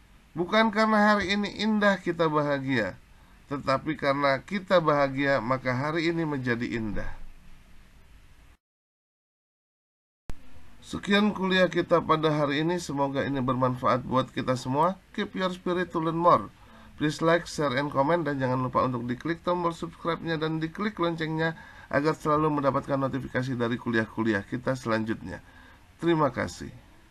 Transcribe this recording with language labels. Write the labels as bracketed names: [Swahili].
[Indonesian] Bukan karena hari ini indah kita bahagia, tetapi karena kita bahagia maka hari ini menjadi indah. Sekian kuliah kita pada hari ini. Semoga ini bermanfaat buat kita semua. [English] Keep your spirit to learn more. Please like, share, and comment. [Indonesian] Dan jangan lupa untuk diklik tombol subscribe-nya dan diklik loncengnya agar selalu mendapatkan notifikasi dari kuliah-kuliah kita selanjutnya. Terima kasih.